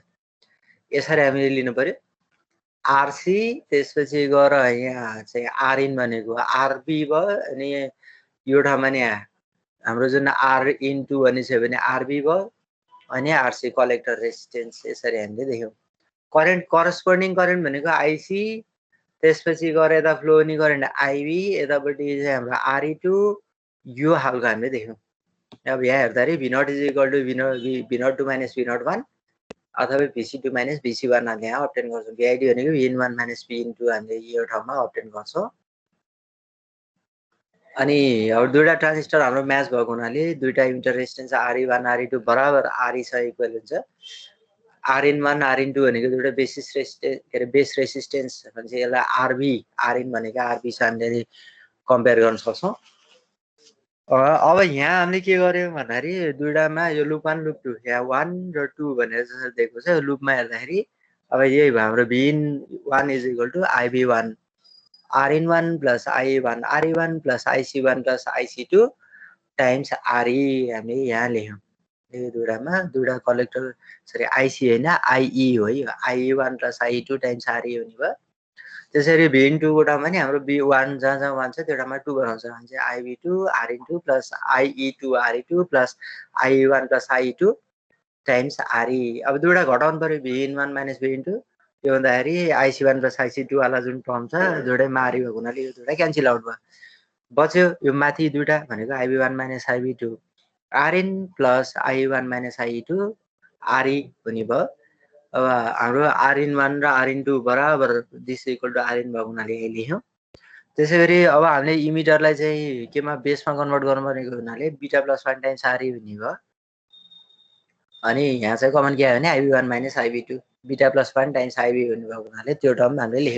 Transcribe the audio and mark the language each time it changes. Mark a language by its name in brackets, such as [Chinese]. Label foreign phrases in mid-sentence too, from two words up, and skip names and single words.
[Nepali] यसरी हामीले लिनु पर्यो आरसी, त्यसपछि गएर यहाँ चाहिँ आरइन भनेको आरबी भयो, अनि यो ठाउँमा नि हाम्रो जुन आर इन्टु भन्ने छ भने आरबी भयो, अनि आरसी [English] collector resistance, [Nepali] यसरी हामीले देख्यौँ। [English] current corresponding current [Nepali] भनेको आइसी, त्यसपछि गएर यता फ्लो हुने करेन्ट आइबी, यतापट्टि चाहिँ हाम्रो आरई2, यो हालको हामीले देख्यौँ। अब यहाँ हेर्दाखेरि [English] V not is equal to V not 2 minus V not 1 [Nepali] अथवा [English] VC2 minus VC1 [Nepali] हामीले यहाँ अब्टेन गर्छौँ। VID भनेको [English] VN1 minus VN2 [Nepali] हामीले यो ठाउँमा अब्टेन गर्छौँ। अनि अब दुईटा ट्रान्जिस्टर हाम्रो म्याच भएको हुनाले दुईटा [English] emitter resistance [Nepali] RE1 RE2 बराबर RE छ इक्वल हुन्छ। RN1 RN2 भनेको दुईटा [English] basis resistance [Nepali] के अरे [English] base resistance [Nepali] भन्छ, यसलाई RB RN भनेको RB छ, हामीले कम्पेयर गर्न सक्छौँ। अब यहाँ हामीले के गर्यौँ भन्दाखेरि दुईटामा यो लुप 1 लुप 2 यहाँ 1 र 2 भनेर जसरी दिएको छ, लुपमा हेर्दाखेरि अब यही भयो हाम्रो [English] VN1 is equal to IB1 RN1 plus IE1 RE1 plus IC1 plus IC2 times RE [Nepali] हामीले यहाँ लेख्यौँ। यो दुईटामा दुईटा कलेक्टर सरी IC होइन IE हो, यो [English] IE1 plus IE2 times RE [Nepali] हुने भयो। त्यसरी VN2 को ठाउँमा नि हाम्रो B1 जहाँ जहाँ 1 छ त्यो ठाउँमा 2 बनाउँछ भने चाहिँ [English] IB2 RN2 plus IE2 RE2 plus IE1 plus IE2 times RE. [Nepali] अब दुईटा घटाउनु पर्यो [English] VN1 minus VN2, [Nepali] त्यो भन्दाखेरि [English] IC1 plus IC2 [Nepali] वाला जुन टर्म छ दुईटैमा RE भएको हुनाले यो दुईटा [English] cancel out [Nepali] भयो। बच्यो यो माथि दुईटा भनेको [English] IB1 minus IB2 RN plus IE1 minus IE2 RE [Nepali] हुने भयो। अब हाम्रो RN1 र RN2 बराबर [English] this equal to RN [Nepali] भएको हुनाले यही लेख्यौँ। त्यसै गरी अब हामीले इमिटरलाई चाहिँ केमा बेसमा कन्भर्ट गर्नु भनेको हुनाले [English] beta plus 1 times RE [Nepali] हुने भयो। अनि यहाँ चाहिँ कमन के आयो भने [English] IB1 minus IB2 beta plus 1 times IB [Nepali] हुने भएको हुनाले त्यो टर्म हामीले लेख्यौँ।